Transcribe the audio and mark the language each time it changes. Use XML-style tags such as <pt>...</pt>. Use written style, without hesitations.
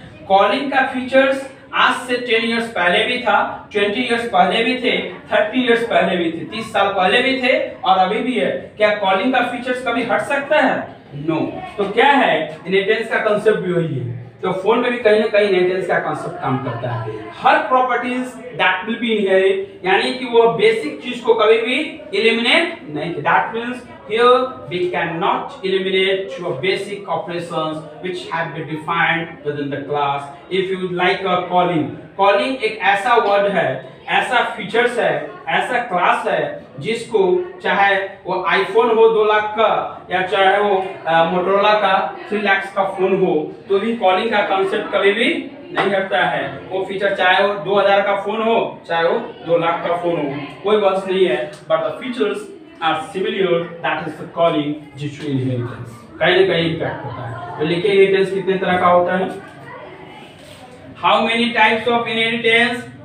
<hi>Calling का features आज से 10 इयर्स पहले भी था, 20 इयर्स पहले भी थे, 30 इयर्स पहले भी थे, 30 साल पहले भी थे और अभी भी है। क्या कॉलिंग का फीचर्स कभी हट सकता है? नो। तो क्या है, इनहेरिटेंस का कांसेप्ट भी वही है। तो फोन में भी कहीं ना कहीं इनहेरिटेंस का कांसेप्ट काम करता है। हर properties</hi> <en>that will be inherit,</en> <hi>यानी कि वो बेसिक चीज को कभी भी एलिमिनेट नहीं।</hi> <en>That means here we cannot eliminate your basic operations which have been defined within the class. If you like a calling</en> <hi>एक ऐसा वर्ड है, ऐसा फीचर्स है, ऐसा क्लास है जिसको चाहे वो आईफोन हो 2 लाख का या चाहे वो मोटोरोला का 3 लाख का फोन हो, तो भी कॉलिंग का कांसेप्ट कभी भी नहीं हटता है। वो फीचर चाहे वो 2000 का फोन हो चाहे वो 2 लाख का फोन हो, कोई बस नहीं है,</hi> <en>But the features are similar, that is the calling due to inheritance.</en> <hi>कहीं ना कहीं इम्पैक्ट होता है। तो लेकिन इनहेरिटेंस कितने तरह का होता है?</hi> <en>How many types of inheritance?</en>